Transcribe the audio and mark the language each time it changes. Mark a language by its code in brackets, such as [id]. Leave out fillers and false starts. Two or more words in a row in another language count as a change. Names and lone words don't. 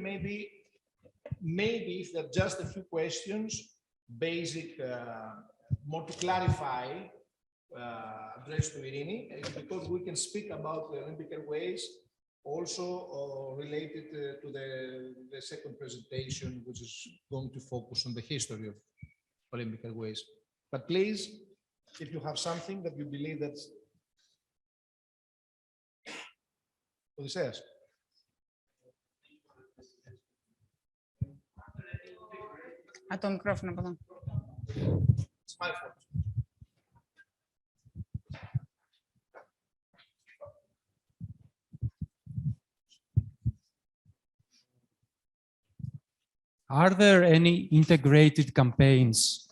[en] Maybe if there are just a few questions, basic, more to clarify, addressed to Irini, because we can speak about the Olympic Airways also related to the second presentation, which is going to focus on the history of Olympic Airways. But please, if you have something that you believe that's Odysseus. [el] Το μικρόφωνο από εδώ. [en] It's my fault. Are there any integrated campaigns?